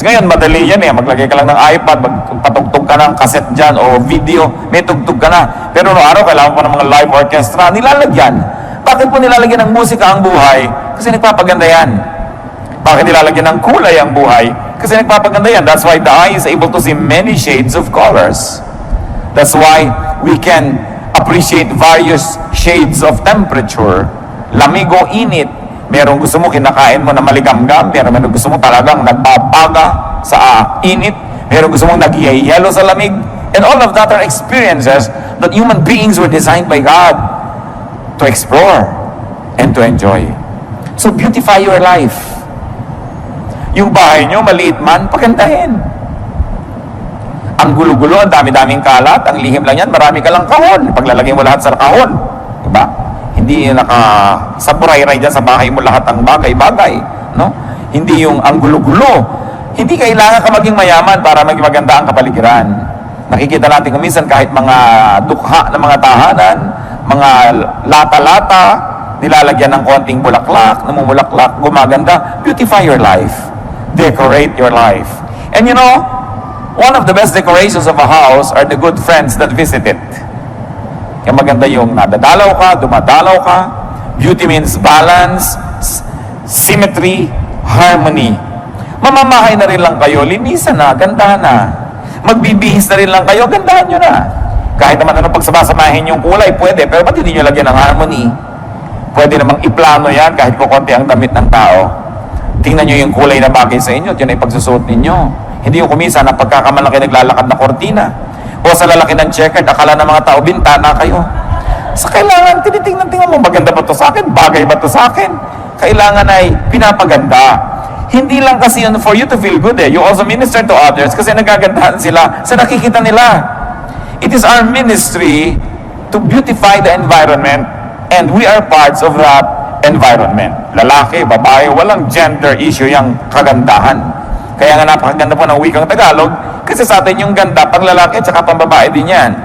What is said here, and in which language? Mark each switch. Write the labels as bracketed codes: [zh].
[tl] Ngayon, madali yan maglagay ka lang ng iPad, magpatugtog ka ng cassette dyan o video, may tugtog ka na. Pero noong araw, kailangan pa ng mga live orchestra, nilalagyan. Bakit po nilalagyan ng musika ang buhay? Kasi nagpapaganda yan. Bakit nilalagyan ng kulay ang buhay? Kasi nagpapaganda yan. [en] That's why the eye is able to see many shades of colors. That's why we can appreciate various shades of temperature. [tl] Lamig o init. Merong gusto mo kinakain mo na maligamgam, merong gusto mo talagang nagbabaga sa init, merong gusto mong nagyayelo sa lamig, [en] and all of that are experiences that human beings were designed by God to explore and to enjoy. So beautify your life. [tl] Yung bahay nyo, maliit man, pagandahin. Ang gulo-gulo, ang dami-daming kalat, ang lihim lang yan, marami ka lang kahon. Paglalagay mo lahat sa kahon. Diba? Hindi nakasaburay-ray dyan sa bahay mo lahat ang bagay-bagay. No? Hindi yung ang gulo-gulo. Hindi kailangan ka maging mayaman para maging maganda ang kapaligiran. Nakikita natin kung minsan kahit mga dukha ng mga tahanan, mga lata-lata, nilalagyan ng konting bulaklak, namumulaklak, gumaganda. [en] Beautify your life. Decorate your life. And you know, one of the best decorations of a house are the good friends that visit it. [tl] Kaya maganda yung nadadalaw ka, dumadalaw ka. [en] Beauty means balance, symmetry, harmony. [tl] Mamamahay na rin lang kayo, linisan na, gandahan na. Magbibihis na rin lang kayo, gandahan nyo na. Kahit naman ano pagsama-samahin yung kulay, pwede. Pero ba't hindi nyo lagyan ng harmony? Pwede namang iplano yan kahit kukunti ang damit ng tao. Tingnan nyo yung kulay na bagay sa inyo at yun ay pagsusuot ninyo. Hindi yung kumisa na pagkakamalaki naglalakad na kortina. O sa lalaki ng checkered, akala ng mga tao, bintana kayo. Sa kailangan, tinitingnan mo, maganda ba to sa akin? Bagay ba to sa akin? Kailangan ay pinapaganda. Hindi lang kasi yun [en] for you to feel good [tl] eh. [en] You also minister to others [tl] kasi nagagandahan sila sa nakikita nila. [en] It is our ministry to beautify the environment and we are parts of that environment. [tl] Lalaki, babae, walang gender issue yung kagandahan. Kaya nga napakaganda po ng wikang Tagalog kasi sa atin yung ganda pang lalaki at saka pang babae din yan.